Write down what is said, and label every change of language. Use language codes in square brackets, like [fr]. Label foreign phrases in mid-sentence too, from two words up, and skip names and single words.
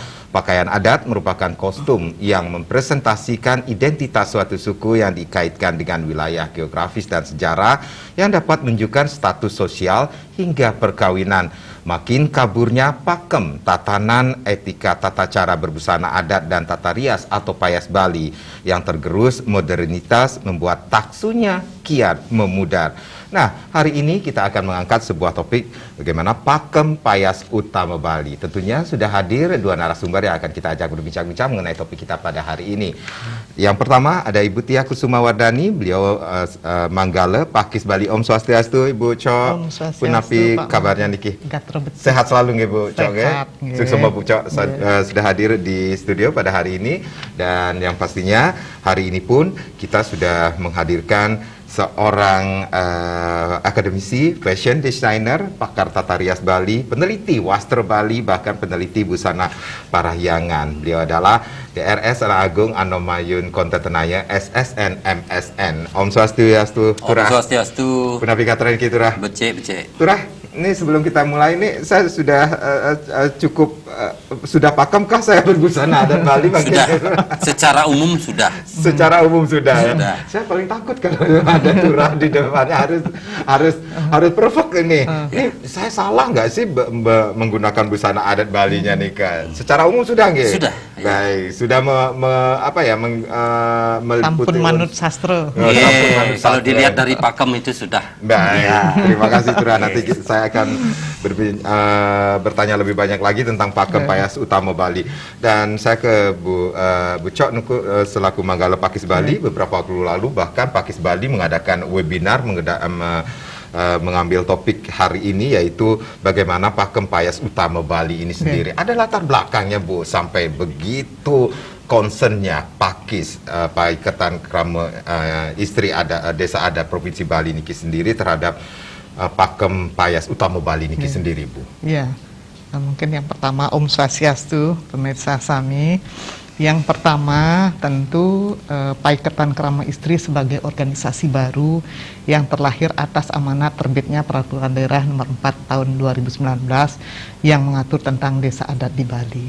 [id] Pakaian adat merupakan kostum yang mempresentasikan identitas suatu suku yang dikaitkan dengan wilayah geografis dan sejarah yang dapat menunjukkan status sosial hingga perkawinan. Makin kaburnya pakem, tatanan etika tata cara berbusana adat dan tata rias atau payas Bali yang tergerus modernitas membuat taksunya kian memudar. Nah, hari ini kita akan mengangkat sebuah topik bagaimana pakem payas utama Bali. Tentunya sudah hadir dua narasumber yang akan kita ajak berbincang-bincang mengenai topik kita pada hari ini. Yang pertama ada Ibu Tia Kusumawardhani, beliau Manggala, Pakis Bali. [ban] Om Swastiastu, Ibu Cok. Om Swastiastu, Punapi kabarnya niki? [id] Sehat selalu nggih Bu Cok. Sukses Bu Cok sudah hadir di studio pada hari ini, dan yang pastinya hari ini pun kita sudah menghadirkan seorang akademisi, [en] fashion designer, [id] pakar tata rias Bali, peneliti wastra Bali, bahkan peneliti busana parahyangan. Beliau adalah DRS Agung Anomayun Kontetenaya SSN MSN. [ban] Om Swastiastu. Om Swastiastu. Punapi katran ki Turah. Becek. [id] Turah, ini sebelum kita mulai ini saya sudah cukup sudah pakemkah saya berbusana adat Bali? Sudah. Secara umum sudah. Secara umum sudah. Ya? Saya paling takut kalau ada Turah di depannya, harus perfect ini. Ini saya salah nggak sih menggunakan busana adat Balinya nih Kak? Secara umum sudah nggih? Sudah. Baik, sudah [ban] Sampun manut sastra. [id] Kalau dilihat dari pakem itu sudah. Baik, terima kasih Turah. Nanti saya akan bertanya lebih banyak lagi tentang pakem payas utama Bali. Dan saya ke Bu Cok selaku Manggala Pakis Bali. Beberapa waktu lalu bahkan Pakis Bali mengadakan webinar mengambil topik hari ini, yaitu bagaimana pakem payas utama Bali ini sendiri. Ada latar belakangnya Bu, sampai begitu concernnya Pakis Paikatan Krama Istri Desa Adat Provinsi Bali niki sendiri terhadap pakem payas utama Bali niki sendiri Bu. Iya. Nah, mungkin yang pertama [ban] Om Swastiastu, [id] pemirsa sami. Yang pertama tentu Paikatan Krama Istri sebagai organisasi baru yang terlahir atas amanat terbitnya Peraturan Daerah Nomor 4 Tahun 2019 yang mengatur tentang desa adat di Bali.